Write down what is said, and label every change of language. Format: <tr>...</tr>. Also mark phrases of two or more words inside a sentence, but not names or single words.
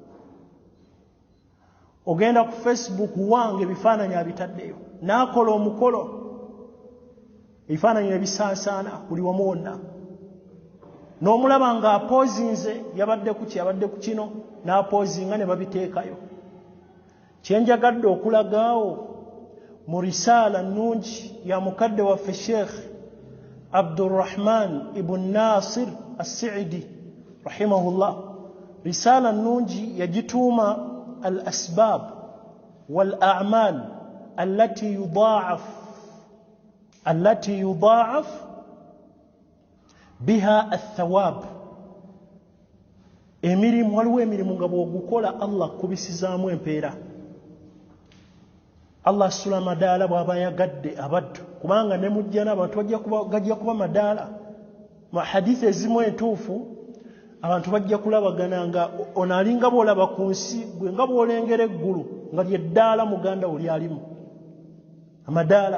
<lg>Ogenda ku Facebook wange ebifaananyi abitaddeyo, n'akola omukolo ebifaananyi ne bisaasaana buli wamu wonna n'omulaba ng'apoozinze yabadde ku kino n'apoozinga ne babiteekayo. Kyenjagadde okulagaawo mu risaala nnungi ya mukadde waffe Sheikh Abdurrahman ibn Nasir as-Sa'idi rahimahullah, risaala nnungi yagituuma</lg> <ar>الأسباب والأعمال التي يضاعف بها الثواب.</ar> <lg>Emirimu, waliwo emirimu nga bw'ogukola Allah kubisizaamu empeera. Allah asula madaala bw'aba yagadde abaddu, kubanga ne mujjana abantu gajja kuba madaala. Mu hadithi ezimu entuufu abantu bajja kulabagana nga ono alinga bw'olaba ku nsi gwe nga bw'olengera eggulu nga lyeddaala muganda wo lyalimu amadaala.</lg>